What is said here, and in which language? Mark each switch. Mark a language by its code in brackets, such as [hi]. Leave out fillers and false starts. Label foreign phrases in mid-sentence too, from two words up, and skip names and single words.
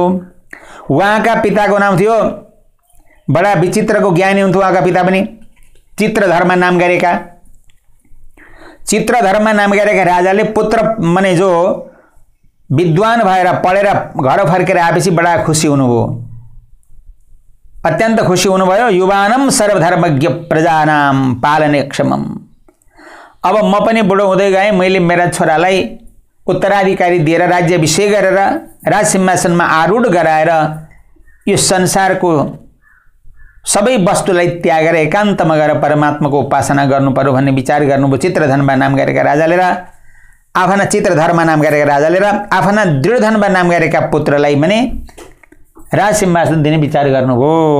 [ne] उहाँका पिताको नाम थियो, बडा विचित्रको ज्ञानी हुन्थ्यो उहाँका पिता पनि, चित्रधर्म नाम गरेका। चित्रधर्म नाम गरेका राजाले पुत्र माने जो विद्वान भएर पढेर घर फर्केर आएपछि बडा खुसी हुनुभयो, अत्यन्त खुसी हुनुभयो। [sa] युवानम सर्वधर्मज्ञ प्रजानाम पालने क्षमम। [ne] अब म पनि बुढो हुँदै गएँ, मैले मेरा छोरालाई उत्तराधिकारी दिएर राज्याभिषेक गरेर राजसिंहासनमा आरूढ गराएर यो संसारको सबै वस्तुलाई त्यागेर एकान्तमा गएर परमात्माको उपासना गर्नु पर्यो भन्ने विचार गर्नुभयो चित्रधनबा नाम गरेका राजाले र आफ्ना चित्रधर्म नाम गरेका राजाले र आफ्ना दृढधनबा नाम गरेका पुत्रलाई भने राजसिंहासन दिने विचार गर्नुभयो।